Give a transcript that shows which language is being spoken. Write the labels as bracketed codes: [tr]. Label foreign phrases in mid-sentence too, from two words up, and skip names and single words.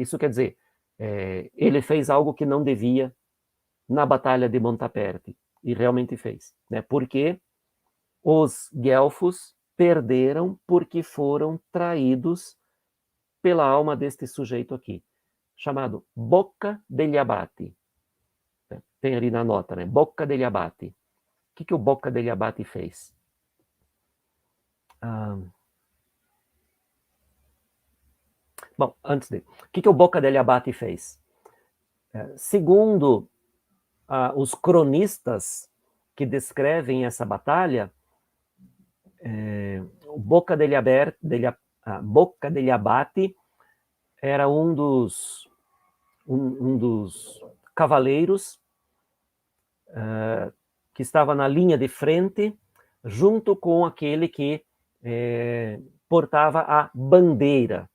[pt] Isso quer dizer, ele fez algo que não devia na batalha de Montaperti, e realmente fez, né? Porque os guelfos perderam porque foram traídos pela alma deste sujeito aqui, chamado Bocca degli Abati. Tem ali na nota, né? Bocca degli Abati. O que o Bocca degli Abati fez? Bom, antes dele. O que o Bocca degli Abati fez? Segundo os cronistas que descrevem essa batalha, o Bocca degli Abati era um dos cavaleiros que estava na linha de frente, junto com aquele que portava a bandeira.